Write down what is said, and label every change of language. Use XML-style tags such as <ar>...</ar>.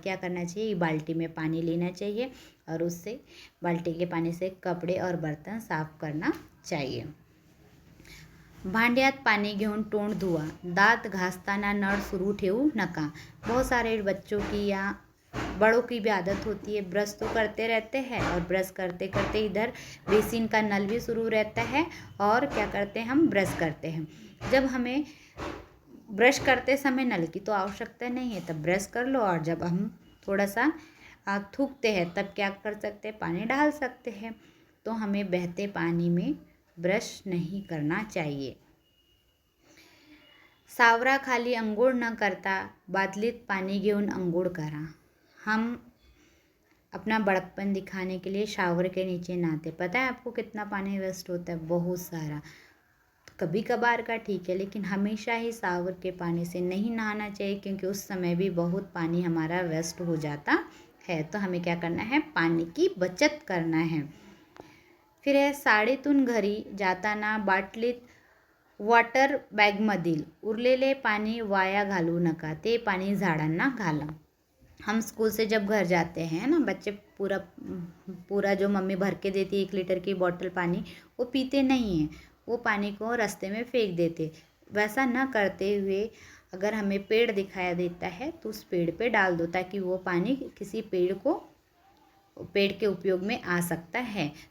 <hi>क्या करना चाहिए, बाल्टी में पानी लेना चाहिए और उससे बाल्टी के पानी से कपड़े और बर्तन साफ़ करना चाहिए।</hi> <mr>भांड्यात पाणी घेऊन तोंड धुआ, दांत घासताना नळ सुरू ठेवू नका।</mr> <hi>बहुत सारे बच्चों की या बड़ों की भी आदत होती है, ब्रश तो करते रहते हैं और ब्रश करते करते इधर बेसिन का नल भी शुरू रहता है और क्या करते हैं, हम ब्रश करते हैं। जब हमें ब्रश करते समय नल की तो आवश्यकता नहीं है तब ब्रश कर लो, और जब हम थोड़ा सा थूकते हैं तब क्या कर सकते हैं, पानी डाल सकते हैं। तो हमें बहते पानी में ब्रश नहीं करना चाहिए।</hi> <mr>सावरा खाली अंघोळ न करता बादलीत पानी घेऊन अंघोळ करा।</mr> <hi>हम अपना बड़प्पन दिखाने के लिए शावर के नीचे नहाते। पता है आपको कितना पानी वेस्ट होता है, बहुत सारा। कभी कभार का ठीक है, लेकिन हमेशा ही शावर के पानी से नहीं नहाना चाहिए क्योंकि उस समय भी बहुत पानी हमारा वेस्ट हो जाता है। तो हमें क्या करना है, पानी की बचत करना है। फिर है,</hi> <mr>शाळेतून घरी जाताना बाटलीत वॉटर बॅगमधील उरलेले पाणी वाया घालू नका, ते पाणी झाडांना घाला।</mr> <hi>हम स्कूल से जब घर जाते हैं ना, बच्चे पूरा जो मम्मी भर के देती है 1 लीटर की बॉटल पानी, वो पीते नहीं हैं, वो पानी को रास्ते में फेंक देते। वैसा न करते हुए अगर हमें पेड़ दिखाया देता है तो उस पेड़ पे डाल दो, ताकि वो पानी किसी पेड़ के उपयोग में आ सकता है।</hi>